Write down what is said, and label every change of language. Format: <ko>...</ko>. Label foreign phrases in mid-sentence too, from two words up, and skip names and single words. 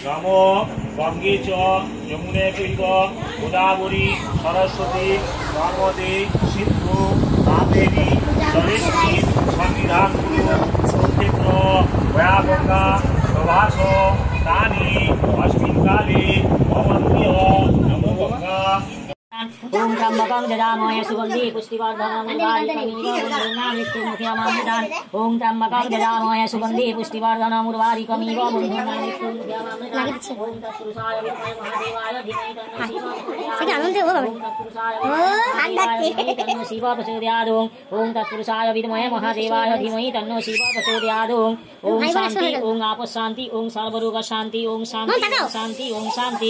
<sa>নম গঙ্গে চ যমুনে চৈব গোদাবরী সরস্বতী নর্মদে সিন্ধু কাবেরী সরেশ্বরী সন্নিধান কুরু ক্ষেত্র ভয়াগঙ্গা প্রভাস তানি অস্মিন কালে অবন্তীয় নমো গঙ্গা। ओम त्र्यंबकं जजामहे सुगन्धि पुष्टिवर्धनं उर्वारुकमिव ओम त्र्यंबकं जजामहे सुगन्धि पुष्टिवर्धनं उर्वारुकमिव शिव प्रचोदयात् ओम तत्पुरुषाय विद्महे महादेवाय धीमहि तन्नो शिव प्रचोदयात् ओम शांति ओम आप शांति ओम सर्वरोग शांति ओम शांति शांति ओम शांति।</sa>